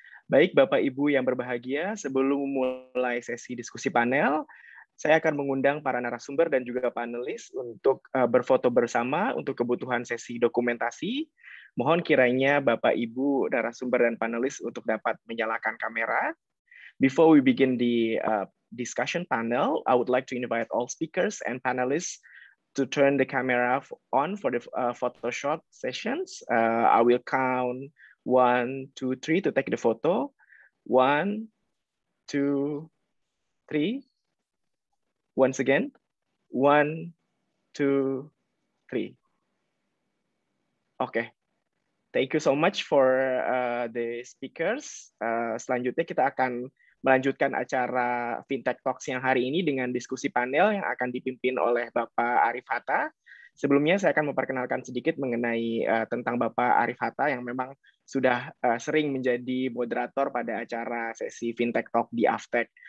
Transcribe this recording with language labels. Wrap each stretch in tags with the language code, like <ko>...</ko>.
<id>Baik Bapak Ibu yang berbahagia, sebelum mulai sesi diskusi panel, saya akan mengundang para narasumber dan juga panelis untuk berfoto bersama untuk kebutuhan sesi dokumentasi. Mohon kiranya Bapak Ibu narasumber dan panelis untuk dapat menyalakan kamera.</id> <en>Before we begin the discussion panel, I would like to invite all speakers and panelists to turn the camera on for the photo shot sessions. I will count 1, 2, 3 to take the photo. 1, 2, 3. Once again, 1, 2, 3. Okay. Thank you so much for the speakers.</en> <id>Selanjutnya kita akan melanjutkan acara Fintech Talks yang hari ini dengan diskusi panel yang akan dipimpin oleh Bapak Arif Hatta. Sebelumnya saya akan memperkenalkan sedikit mengenai tentang Bapak Arif Hatta yang memang sudah sering menjadi moderator pada acara sesi Fintech Talk di Aftek.</id>